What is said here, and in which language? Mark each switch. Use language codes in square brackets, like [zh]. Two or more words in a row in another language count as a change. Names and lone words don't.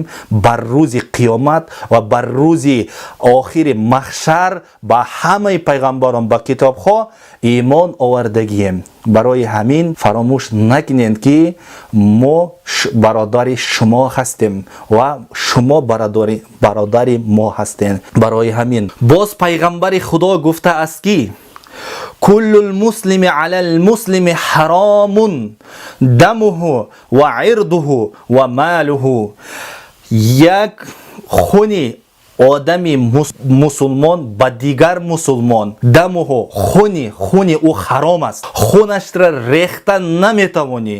[tg] бар рӯзи қиёмат ва бар рӯзи охири маҳшар ба ҳамаи пайғамбарон ба китобҳо имон овардагием. барои ҳамин фаромӯш накунед ки мо бародари шумо ҳастем ва шумо бародари мо ҳастем. барои ҳамин боз пайғамбари худо гуфтааст ки [ar] كل المسلم على المسلم حرام دمه وعرضه وماله. [tg] як хуни одами мусулмон ба дигар мусулмон, дамуҳу хуни ӯ ҳаром аст. хунашро рехта наметавонӣ.